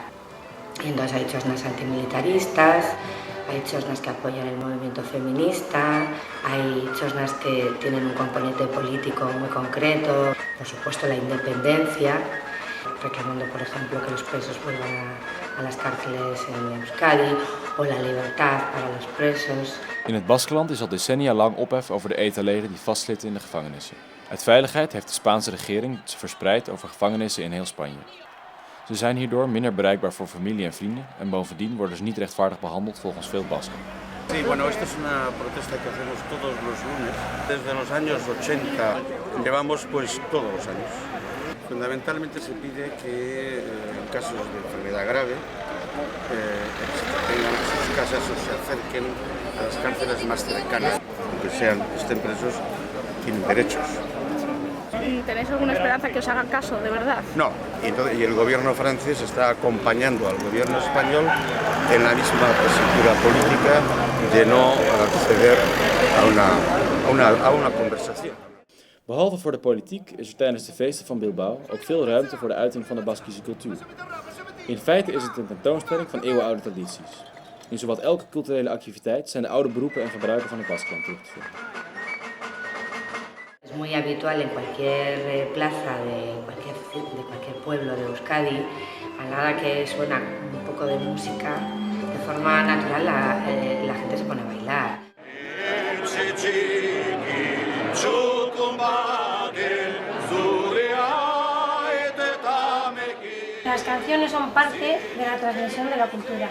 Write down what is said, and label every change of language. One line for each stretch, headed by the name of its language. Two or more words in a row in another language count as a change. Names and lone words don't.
Spanish: Y entonces hay chosnas antimilitaristas, hay chosnas que apoyan el movimiento feminista, hay chosnas que tienen un componente político muy concreto, por supuesto la independencia. reclamando, por ejemplo, que los presos vuelvan a las cárceles en Euskadi o la libertad para los presos.
Dutch: In het Baskenland is al decennia lang ophef over de ETA-leden die vastzitten in de gevangenissen. Uit veiligheid heeft de Spaanse regering ze verspreid over gevangenissen in heel Spanje. Ze zijn hierdoor minder bereikbaar voor familie en vrienden en bovendien worden ze niet rechtvaardig behandeld volgens veel Basken.
Spanish: Sí, bueno, esta es una protesta que hacemos todos los lunes. Desde los años 80 llevamos pues todos los años. Fundamentalmente se pide que en casos de enfermedad grave tengan sus casas o se acerquen a las cárceles más cercanas, aunque estén presos, tienen derechos. ¿Tenéis alguna esperanza que os hagan caso, de verdad? No, y el gobierno francés está acompañando al gobierno español en la misma tesitura política de no acceder a una conversación.
Dutch: Behalve voor de politiek is er tijdens de feesten van Bilbao ook veel ruimte voor de uiting van de Baskische cultuur. In feite is het een tentoonstelling van eeuwenoude tradities. In zowat elke culturele activiteit zijn de oude beroepen en gebruiken van het Baskenland terug te vinden.
Spanish: Es muy habitual en cualquier plaza de cualquier pueblo de Euskadi, a la hora que suena un poco de música, de forma natural la gente se pone a bailar. Las canciones son parte de la transmisión de la cultura.